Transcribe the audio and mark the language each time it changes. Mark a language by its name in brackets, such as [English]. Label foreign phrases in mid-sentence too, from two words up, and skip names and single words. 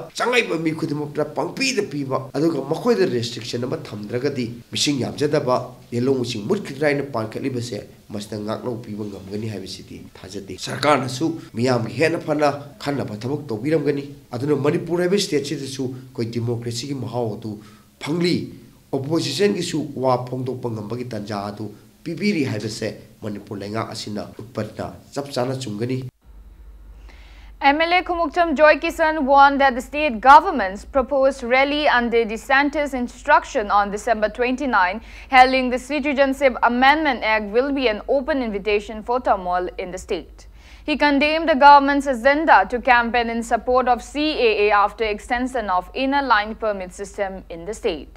[Manipuri] changaiba mi khudimak da pangpi da piba aduga makhoi da restriction ama thamdragadi mising yamjadaba yelong musing mutkhidrai na pankaliba se masna ngaklo piba ngamgani haibisiti thajati sarkar nasu miyam gi hena phana khanna ba thabak tobiramgani aduna Manipur habi state sidasu koi democracy gi mahau tu phangli opposition gi su wa phongdok pangambagi tanja adu pibiri haibase Manipur lenga asina utpatna chapchana chungani. [English] MLA Khumukcham Joy Kisan warned that the state government's proposed rally under the DeSantis instruction on December 29, hailing the Citizenship Amendment Act, will be an open invitation for turmoil in the state. He condemned the government's agenda to campaign in support of CAA after extension of inner line permit system in the state.